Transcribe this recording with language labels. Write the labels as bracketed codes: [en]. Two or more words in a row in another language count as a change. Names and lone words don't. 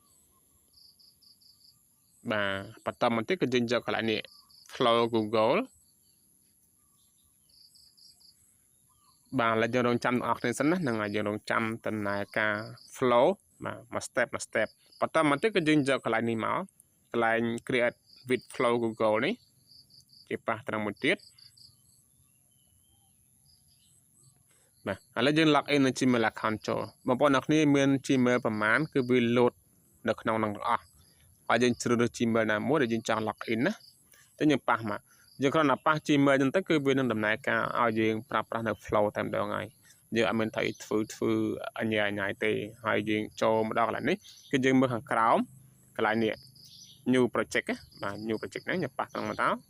[km] បាទបន្តមកទៀតគឺយើងយកកន្លែងនេះ Flow Google បាទឡើយយើងរងចាំអ្នកនរសិនណាហ្នឹងហើយយើងរងចាំដំណើរការ flow បាទមួយ step បន្តមកទៀតគឺយើងយកកន្លែងនេះមកកន្លែង [en] create with flow Google [km] នេះជាប៉ះត្រង់មួយទៀត បាទឥឡូវយើង [en] log in [km] នៅ Gmail account ចូលបងប្អូនអ្នកគ្នាមាន Gmail ប្រមាណគឺវា load នៅក្នុងហ្នឹងទាំងអស់ហើយយើងជ្រើសរើស Gmail ណាមួយដែលយើងចង់ [en] log in [km] ណាតែយើងប៉ះមកយើងគ្រាន់តែប៉ះ Gmail ហ្នឹងទៅគឺវានឹងដំណើរការឲ្យយើងប្រើប្រាស់នៅ flow តែម្ដងហើយយើងអត់មានថាធ្វើអញ្ញាទេហើយយើងចូលមកដល់កន្លែងនេះគឺយើងមើលខាងក្រោមកន្លែងនេះ [en] new project [km] បាទ [en] new project [km] ហ្នឹងយើងប៉ះត្រង់មកតើ